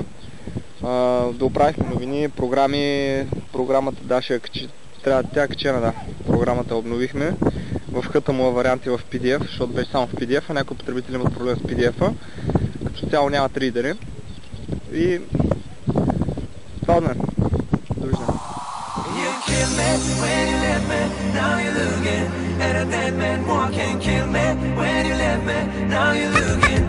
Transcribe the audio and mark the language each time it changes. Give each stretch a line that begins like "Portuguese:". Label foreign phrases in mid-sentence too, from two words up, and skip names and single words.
Bulgarian: Да оправихме новини, програми, програмата даже тя е качена, да. Програмата обновихме. В хъта му варианти в PDF, защото беше само в PDF, а някои потребители имат проблем с PDF-а. Като цяло нямат ридери. И това от мен. Довиждане.
English: You kill me when you let me, now you're looking at a dead man. One can kill me when you let me, now you're looking.